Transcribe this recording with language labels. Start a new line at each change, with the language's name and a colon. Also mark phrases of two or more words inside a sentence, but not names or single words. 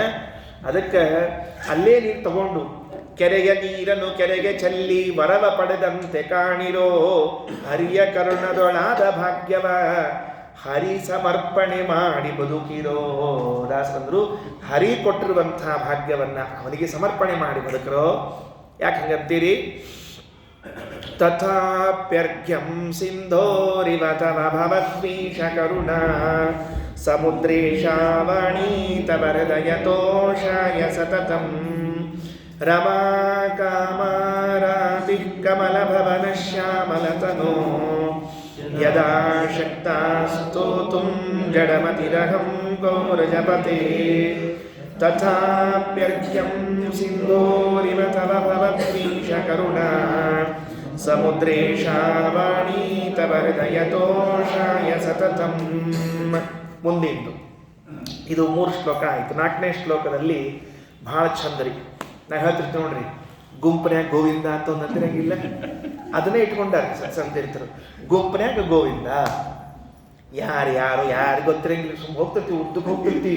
Kannada: ಅದಕ್ಕೆ ಅಲ್ಲೇ ನೀರು ತಗೊಂಡು ಕೆರೆಯ ನೀರನ್ನು ಕೆರೆಗೆ ಚೆಲ್ಲಿ ವರವ ಪಡೆದಂತೆ ಕಾಣಿರೋ, ಹರಿಯ ಕರುಣದೊಳಾದ ಭಾಗ್ಯವ ಹರಿ ಸಮರ್ಪಣೆ ಮಾಡಿ ಬದುಕಿರೋ. ದಾಸರಂದ್ರು ಹರಿ ಕೊಟ್ಟಿರುವಂತಹ ಭಾಗ್ಯವನ್ನ ಅವನಿಗೆ ಸಮರ್ಪಣೆ ಮಾಡಿ ಬದುಕಿರೋ. ಯಾಕೆ ಹಂಗಂತೀರಿ?
Sanskrit: ತಥಾಪ್ಯರ್ಘ್ಯಂ ಸಿಂಧೋರಿವ ತವ ಭವದ್ವೀಶ ಕರುಣಾ ಸಮುದ್ರೇಶಾವಾಣಿ ತವ ಹೃದಯತೋಷಾಯ ಸತತಂ ರಮಾ ಕಾಮಾರಾತಿ ಕಮಲ ಭವನ ಶ್ಯಾಮಲತನೋ ಯದಾ ಶಕ್ತಾ ಸ್ತೋತುಂ ಜಡಮತಿರಹಂ ಗೌರಜಪತೆ ತಥಾಪ್ಯರ್ಘ್ಯಂ ಸಿಂಧೋರಿವ ತವ ಭವದ್ವೀಶ ಕರುಣಾ ಸಮುದ್ರೇಶಾವಾಣಿ ತವ ಹೃದಯತೋಷಾಯ ಸತತಂ.
Kannada: ಮುಂದಿಂದು ಇದು 3 ಶ್ಲೋಕ ಆಯಿತು. 4ನೇ ಶ್ಲೋಕದಲ್ಲಿ ಭಾಳ ಚಂದ್ರಿ ನಾ ಹೇಳ್ತಿರ್ತೀವಿ ನೋಡ್ರಿ, ಗುಂಪನ್ಯಾಗ ಗೋವಿಂದ ಅಂತ ಒಂದು ಅಂದಿರಂಗಿಲ್ಲ, ಅದನ್ನೇ ಇಟ್ಕೊಂಡಾರೆ ಸಂತಿರ್ತಾರೆ. ಗುಂಪನ್ಯಾಗ ಗೋವಿಂದ, ಯಾರು ಗೊತ್ತಿರಂಗಿಲ್ಲ, ಸುಮ್ಮನೆ ಹೋಗ್ತಿರ್ತೀವಿ, ಉದ್ದಕ್ಕೆ ಹೋಗ್ತಿರ್ತೀವಿ.